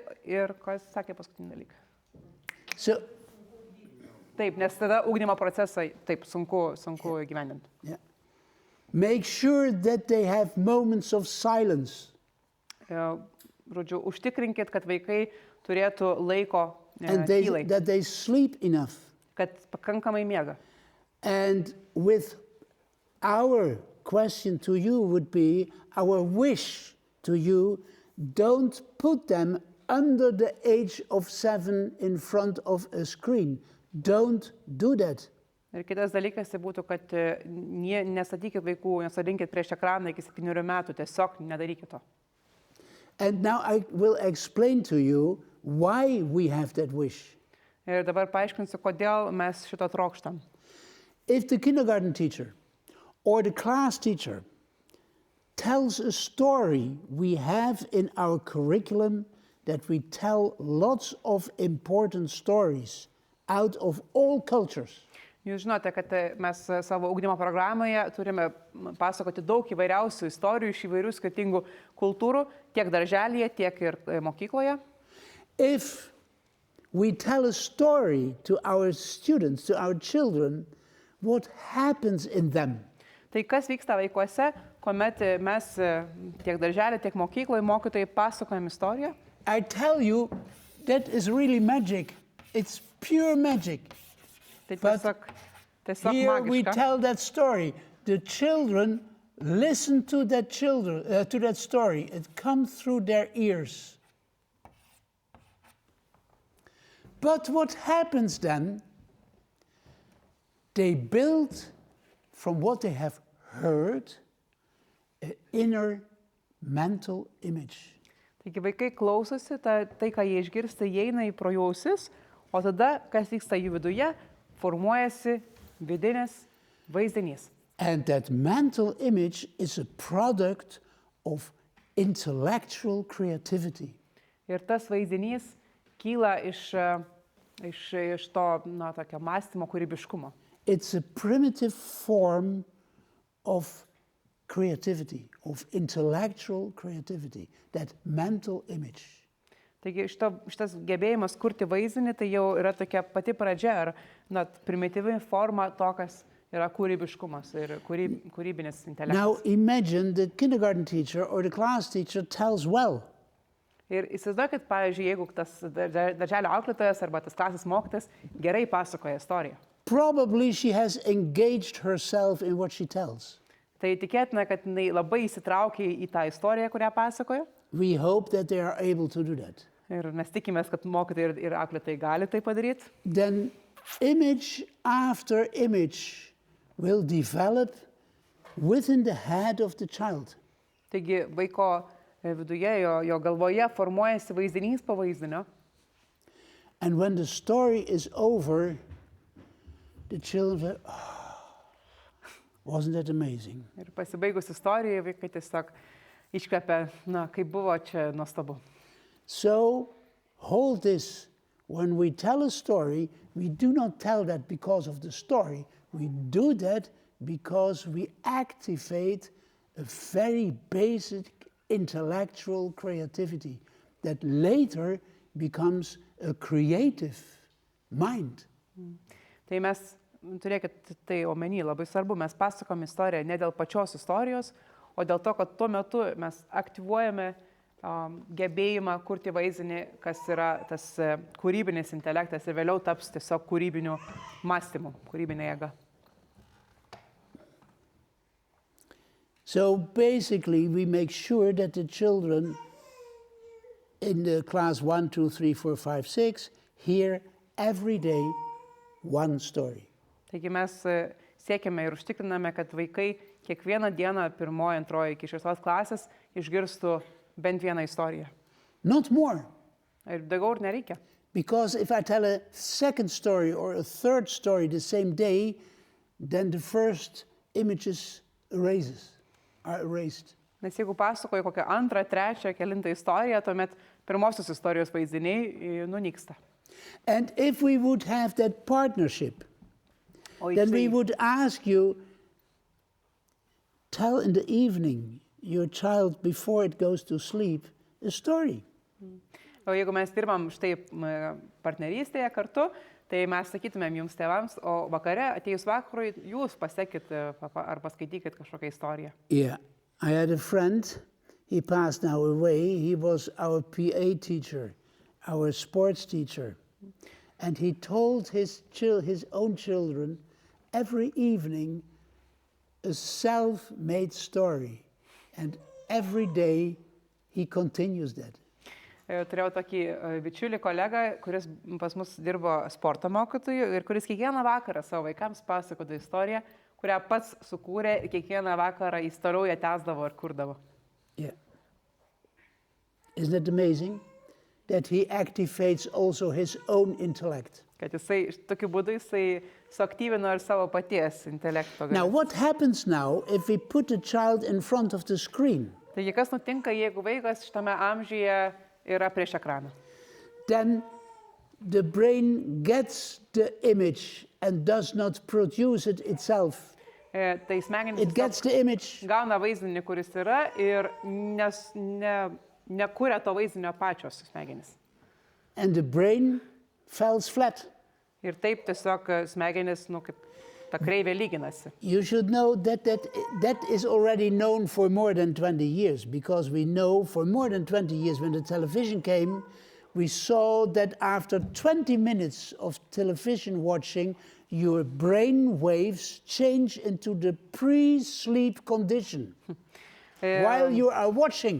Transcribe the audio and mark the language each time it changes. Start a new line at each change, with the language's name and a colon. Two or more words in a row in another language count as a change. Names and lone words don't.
Lithuanian: Ir kas sakė paskutinį dalyką? So, Taip, nes tada ugdymo procesai taip sunku įgyvendinti.
English: yeah. Make sure that they have moments of silence.
Lithuanian: Žodžiu, užtikrinkit, kad vaikai turėtų laiko
English: And
Lithuanian: tylai,
English: that they sleep enough.
Lithuanian: kad pakankamai miega.
English: And with our question to you would be, our wish to you, don't put them under the age of 7 in front of a screen. Don't do that.
Lithuanian: Ir kitas dalykas tai būtų, kad nestatykit vaikų, nesodinkit prieš ekraną iki 7 metų, tiesiog nedarykit to.
English: And now I will explain to you why we have that wish.
Lithuanian: Ir dabar paaiškinsiu, kodėl mes šito trokštam.
English: If the kindergarten teacher or the class teacher tells a story we have in our curriculum that we tell lots of important stories out of all cultures.
Lithuanian: Jūs žinote, kad mes savo ugdymo programoje turime pasakoti daug įvairiausių istorijų iš įvairių skirtingų kultūrų, tiek darželyje, tiek ir mokykloje.
English: If we tell a story to our students, to our children, what happens in them?
Lithuanian: Tai kas vyksta vaikuose, kuomet mes tiek darželė, tiek mokykloje mokytojai pasakojam istoriją?
English: I tell you, that is really magic. It's pure magic.
Lithuanian: Tai
English: But
Lithuanian: tiesiog
English: here we
Lithuanian: magiška.
English: tell that story. The children listen to that story. It comes through their ears. But what happens then? They build from what they have heard an inner mental image.
Lithuanian: Taigi vaikai klausosi, tai ką jie išgirsta, jie eina į pro jų ausis, o tada, kas vyksta jų viduje, formuojasi vidinis vaizdinys.
English: And that mental image is a product of intellectual creativity.
Lithuanian: Ir tas vaizdinys kyla iš to, tokio mąstymo kūrybiškumo.
English: It's a primitive form of creativity, of intellectual creativity, that mental image.
Lithuanian: Taigi šitas gebėjimas kurti vaizdinį, tai jau yra tokia pati pradžia, ar primityvi forma to, kas yra kūrybiškumas ir kūrybinis intelektas.
English: Now imagine the kindergarten teacher or the class teacher tells well.
Lithuanian: Ir įsivaizduokit, pavyzdžiui, jeigu tas darželio auklėtojas arba tas klasės mokytojas gerai pasakoja istoriją.
English: Probably she has engaged herself in what she tells.
Lithuanian: Tai tikėtina, kad jinai labai įsitraukia į tą istoriją, kurią pasakoja.
English: We hope that they are able to do that.
Lithuanian: Ir mes tikimės, kad mokytojai ir auklėtojai gali tai padaryti.
English: Then image after image will develop within the head of the child.
Lithuanian: Taigi vaiko viduje, jo galvoje formuojasi vaizdinys po vaizdinio.
English: And when the story is over, the children say, wasn't that amazing?
Lithuanian: Ir pasibaigus istorijai, vaikai tiesiog iškvepia, kaip buvo čia nuostabu.
English: So hold this. When we tell a story, we do not tell that because of the story. We do that because we activate a very basic intellectual creativity that later becomes a creative mind.
Lithuanian: Tai mes, turėkit tai omeny, labai svarbu, mes pasakom istoriją ne dėl pačios istorijos, o dėl to, kad tuo metu mes aktyvuojame gebėjimą kurti vaizdinį, kas yra tas kūrybinis intelektas ir vėliau taps tiesiog kūrybiniu mąstymu, kūrybinė jėga.
English: So basically we make sure that the children in the class 1, 2, 3, 4, 5, 6 hear every day one story.
Lithuanian: Taigi mes siekiame ir užtikriname, kad vaikai kiekvieną dieną 1, 2 iki 6 klasės išgirstų bent vieną istoriją.
English: Not more.
Lithuanian: Ir daugiau ir nereikia.
English: Because if I tell a second story or a third story the same day, then the first images are erased.
Lithuanian: Nes jeigu pasakoju kokią 2, 3, 9 istoriją, tuomet pirmosios istorijos vaizdiniai nunyksta.
English: And if we would have that partnership, then we would ask you, tell in the evening your child before it goes to sleep a story.
Lithuanian: O jeigu mes dirbam štai partnerystėje kartu, tai mes sakytumėm jums tėvams, o vakare, atėjus vakarui, jūs pasekit ar paskaitykit kažkokią istoriją.
English: Yeah, I had a friend, he passed now away, he was our PA teacher, our sports teacher. And he told his own children every evening a self-made story. And every day he continues that.
Lithuanian: Turėjau tokį bičiulį kolegą, kuris pas mus dirbo sporto mokytoju ir kuris kiekvieną vakarą savo vaikams pasakojo istoriją, kurią pats sukūrė ir kiekvieną vakarą jis toliau ją tęsdavo ir kurdavo.
English: Yeah. Isn't it amazing that he activates also his own intellect?
Lithuanian: Kad jisai, tokiu būdu jisai suaktyvino ir savo paties intelekto.
English: Now, what happens now if we put a child in front of the screen?
Lithuanian: Taigi, kas nutinka, jeigu vaikas šitame amžiuje yra prieš ekraną?
English: Then the brain gets the image and does not produce it itself.
Lithuanian: Tai smegenys
English: It gets the image.
Lithuanian: gauna vaizdinį, kuris yra ir nekuria to vaizdinio pačios smegenys.
English: And the brain falls flat.
Lithuanian: Ir taip tiesiog smegenys, kaip ta kreivė lyginasi.
English: You should know that is already known for more than 20 years, because we know for more than 20 years when the television came, we saw that after 20 minutes of television watching, your brain waves change into the pre-sleep condition while you are watching.